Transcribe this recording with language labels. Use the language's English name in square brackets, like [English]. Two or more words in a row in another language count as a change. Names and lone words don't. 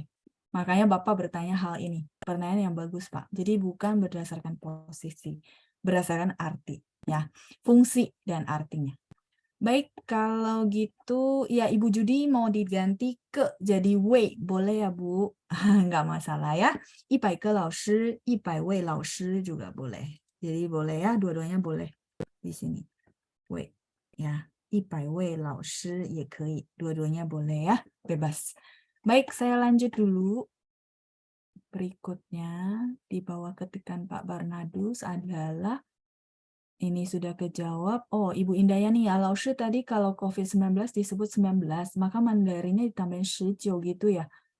[Indonesian] Makanya Bapak bertanya hal ini. Pertanyaan yang bagus, Pak. Jadi bukan berdasarkan posisi, berdasarkan arti. Ya, fungsi dan artinya. Baik, kalau gitu, ya Ibu Judi mau diganti ke jadi wei. Boleh ya, Bu? Nggak masalah ya. [Chinese] 100 个老师, 100位老师 [Indonesian] juga boleh. Jadi boleh ya, dua-duanya boleh di sini. [Chinese] Wei, ya. 100 位老师也可以, [Indonesian] dua-duanya boleh ya, bebas. Baik, saya lanjut dulu. Berikutnya, di bawah ketikan Pak Barnadus adalah, ini sudah kejawab. Oh, Ibu Indayani ya, Laoshi tadi kalau COVID-19 disebut 19, maka Mandarinnya ditambahin 19 gitu ya.